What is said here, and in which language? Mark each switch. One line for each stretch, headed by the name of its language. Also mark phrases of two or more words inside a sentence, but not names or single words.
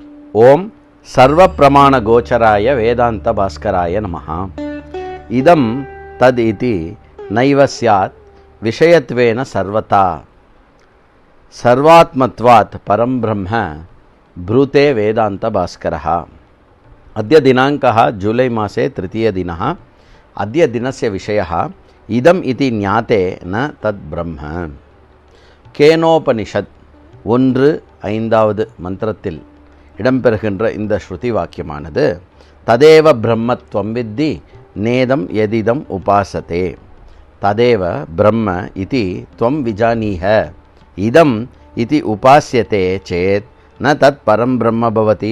Sanskrit: ॐ सर्व प्रमाण गोचराय वेदान्त भास्कराय नमः. इदं तत् इति नैव स्यात् विषयत्वेन सर्वदा सर्वात्मत्वात् परं ब्रह्म ब्रूते वेदान्त भास्करः. अद्य दिनाङ्कः जुलै मासे तृतीयदिनः. अद्य दिनस्य विषयः इदम् इति ज्ञाते न तद् ब्रह्म.
Tamil: கேனோபனிஷத் 1-5வது மந்திரத்தில் இடம்பெறுகின்ற இந்த ஸ்ருதி வாக்கியமானது
Sanskrit: तदेव ब्रह्मत्वं विद्धि नेदं यदिदम् उपासते. तदेव ब्रह्म इति त्वं विजानीहि इदम् इति उपास्यते चेत् न तत् परं ब्रह्म भवति.